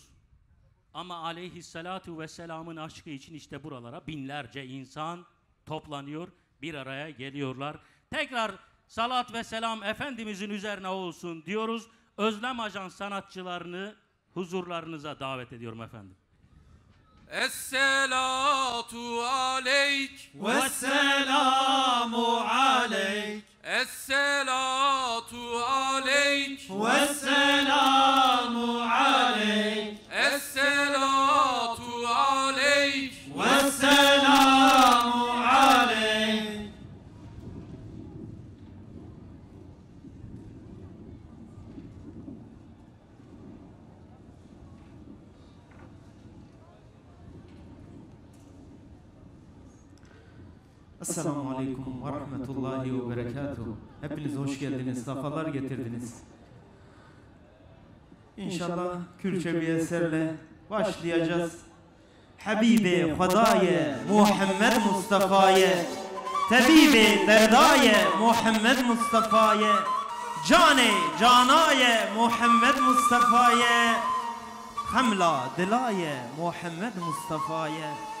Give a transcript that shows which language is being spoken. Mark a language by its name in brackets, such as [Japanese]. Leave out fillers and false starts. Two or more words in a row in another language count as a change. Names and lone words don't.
[Turkish] Ama aleyhissalatu vesselamın aşkı için işte buralara binlerce insan toplanıyor, bir araya geliyorlar. Tekrar salat ve selam Efendimizin üzerine olsun diyoruz. Özlem Ajans sanatçılarını huzurlarınıza davet ediyorum efendim. [Arabic] الصلاة عليك والسلام عليك الصلاة عليك والسلام عليك الصلاة عليك والسلام عليك. السلام عليكم ورحمة الله وبركاته. [Turkish] Hepiniz hoş geldiniz, safalar getirdiniz. İnşallah Kürtçe bir eserle başlayacağız. [Kurdish] Habibi Hudaye Muhammed Mustafa'ye, Tabibi Derdaye Muhammed Mustafa'ye, Cane Canaye Muhammed Mustafa'ye, Hamla Dilaye Muhammed Mustafa'ye.